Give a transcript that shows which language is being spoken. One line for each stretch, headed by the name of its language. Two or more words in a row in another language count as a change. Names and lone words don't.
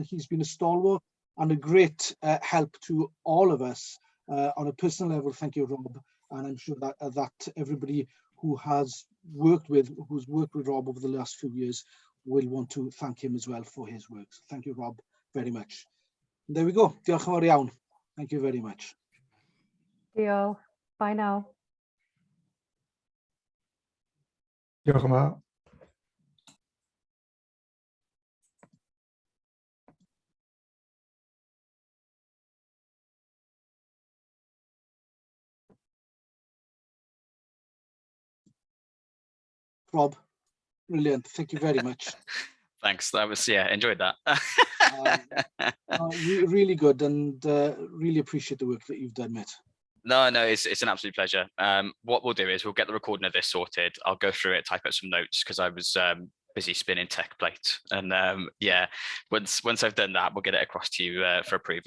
English: He's been a stalwart and a great help to all of us on a personal level. Thank you, Rob. And I'm sure that everybody who's worked with Rob over the last few years will want to thank him as well for his work. So thank you, Rob, very much. And there we go.
Welsh: Diolch yn fawr iawn.
English: Thank you very much. Diolch. Bye now.
Welsh: Diolch yn fawr.
English: Rob, brilliant. Thank you very much. Thanks. That was, yeah, enjoyed that. Really good, and really appreciate the work that you've done, mate. No, it's an absolute pleasure. What we'll do is we'll get the recording of this sorted. I'll go through it, type out some notes because I was busy spinning tech plate, and yeah, once I've done that, we'll get it across to you for approval.